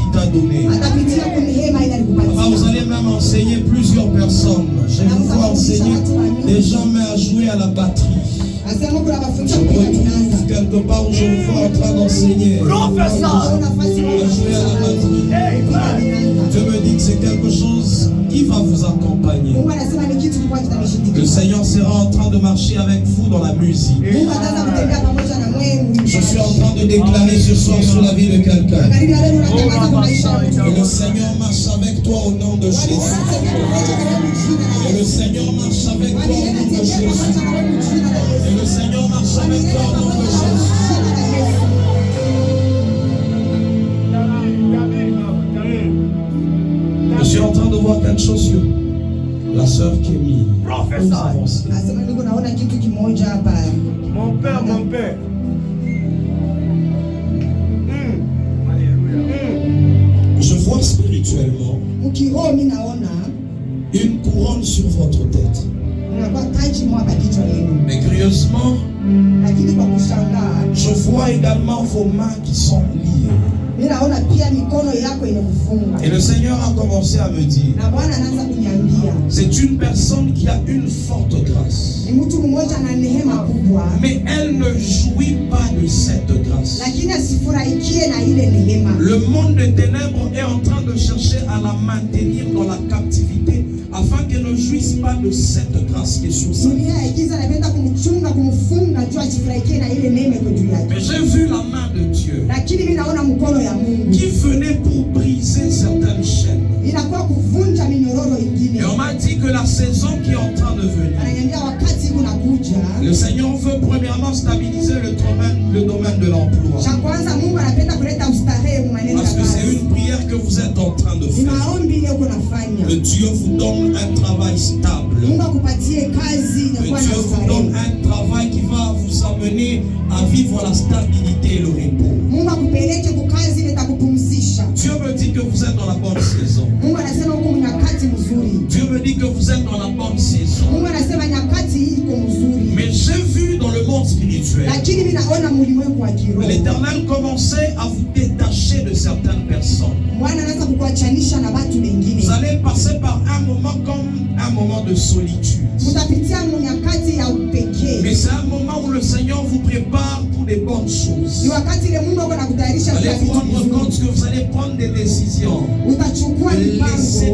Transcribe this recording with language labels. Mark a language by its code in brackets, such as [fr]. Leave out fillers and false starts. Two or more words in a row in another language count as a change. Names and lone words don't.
[fr] donné. [sw] atapitia kunihema ile [fr] Papa, vous [sw] alikupatia. [fr] allez même enseigner plusieurs personnes. Je vous vois enseigner des gens mais à jouer à la batterie. [sw] Asema kuna [fr] Je [sw] mafunzo [fr] me [sw] kutoka [fr] retrouve [sw] Kinanda. [fr] quelque part où je vous vois en train d'enseigner. Prophesy. [sw] Nafasi [fr] À jouer à la batterie. Amen. Dieu me dit que c'est quelque chose qui va vous accompagner. [sw] Mungu anasema ni kitu kikubwa [fr] Le [sw] kitamshindikiza. [fr] Seigneur sera en train de marcher avec vous dans la musique. [sw] Mungu ataanza kutembea pamoja na wewe. [fr] Je suis en train de déclarer ce soir sur la vie de quelqu'un. [sw] Karibu leo unatangaza kwa maisha yako. [fr] Et le Seigneur marche avec toi au nom de Jésus. Et le Seigneur marche avec toi au nom de Jésus. Et le Seigneur marche avec toi au nom de Jésus. Je suis en train de voir quelque chose sur la sœur Kémy. Prophesy. [sw] Nasema niko naona kitu kimoja hapa. [fr] Mon père, mon père. Alléluia. Je vois spirituellement [sw] Mkiroho mimi naona [fr] une couronne sur votre tête. [sw] unakuwa taji mwaka kichwa yenu. [fr] Mais curieusement, [sw] Lakini kwa kushangaa [fr] je vois également vos mains qui sont liées. [sw] mimi naona pia mikono yako imekufunga. [fr] Et le Seigneur a commencé à me dire, [sw] Na Bwana anaanza kuniambia [fr] c'est une personne qui a une forte grâce. [sw] ni mtu mmoja na neema kubwa, [fr] Mais elle ne jouit pas de cette grâce. [sw] lakini asifurahikie na ile neema. [fr] Le monde des ténèbres est en train de chercher à la maintenir dans la captivité afin qu'elle ne jouisse pas de cette grâce qui est sur sa vie. [sw] Dunia ya giza inapenda kumchunga, kumfunga juu asifurahikie na ile neema iko juu yake. [fr] Mais j'ai vu la main de Dieu [sw] Lakini mimi naona mkono ya Mungu [fr] qui venait pour briser certaines chaînes. [sw] inakuwa kuvunja minyororo ingine. [fr] Et on m'a dit que la saison qui est en train de venir, [sw] Ananiambia wakati unakuja. [fr] le Seigneur veut premièrement stabiliser le domaine de l'emploi. [sw] Cha kwanza Mungu anapenda kuleta ustarehe mu maneno [fr] Parce [sw] ya [fr] que c'est [sw] kazi. [fr] une prière que vous êtes en train de [sw] Ni [fr] faire. [sw] maombi ile uko nafanya. [fr] Que Dieu vous donne un travail stable. [sw] Mungu akupatie kazi [fr] Que [sw] inakuwa na [fr] Dieu vous donne [sw] ustarehe. [fr] un travail qui va vous amener à vivre la stabilité et le repos. [sw] Mungu akupeleke kwa kazi ile itakupumzisha. [fr] Dieu me dit que vous êtes dans la bonne saison. [sw] Mungu anasema uko nyakati mzuri. [fr] Dieu me dit que vous êtes dans la bonne saison. [sw] Mungu anasema nyakati hii iko mzuri. [fr] Mais j'ai vu dans le monde spirituel, [sw] Lakini mimi naona mulimwengu wa kiroho. [fr] l'Éternel commençait à vous détacher de certaines personnes. [sw] Bwana anaanza kukuachanisha na watu wengine. [fr] Vous allez passer par un moment comme un moment de solitude. [sw] Mtapitia nyakati ya upekee. [fr] Mais c'est un moment où le Seigneur vous prépare pour des bonnes choses. [sw] Ni wakati ile Mungu ako nakutayarisha [fr] Vous allez [sw] kwa [fr] vous [sw] vitu [fr] rendre [sw] vizuri. [fr] compte que vous allez prendre des décisions. [sw] Utachukua [fr] De laisser de